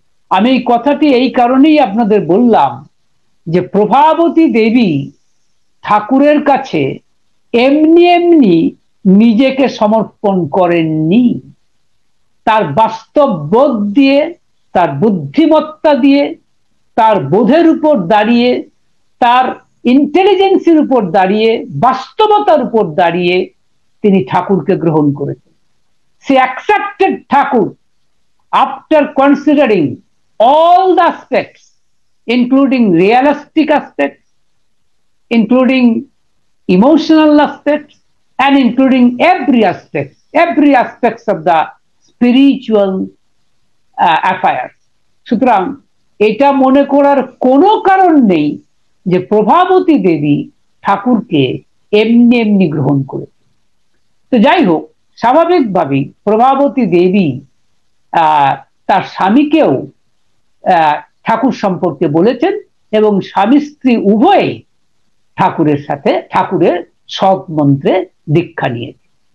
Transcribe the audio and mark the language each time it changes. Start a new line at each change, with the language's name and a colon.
Bangla: আমি এই কথাটি এই কারণেই আপনাদের বললাম যে প্রভাবতী দেবী ঠাকুরের কাছে এমনি এমনি নিজেকে সমর্পণ করেননি। তার বাস্তব বোধ দিয়ে, তার বুদ্ধিমত্তা দিয়ে, তার বোধের উপর দাঁড়িয়ে, তার ইন্টেলিজেন্সের উপর দাঁড়িয়ে, বাস্তবতার উপর দাঁড়িয়ে তিনি ঠাকুরকে গ্রহণ করেছেন।
English: She accepted Thakur after considering all the aspects, including realistic aspects, including emotional aspects, and including every aspects of the spiritual affairs.
Bangla: সুতরাং এটা মনে করার কোনো কারণ নেই যে প্রভাবতী দেবী ঠাকুরকে এমনি এমনি গ্রহণ করেছে। তো যাই হোক, স্বাভাবিকভাবেই প্রভাবতী দেবী তার স্বামীকেও ঠাকুর সম্পর্কে বলেছেন এবং স্বামী স্ত্রী উভয়ে ঠাকুরের সাথে ঠাকুরের সৎ মন্ত্রে দীক্ষা নিয়েছে।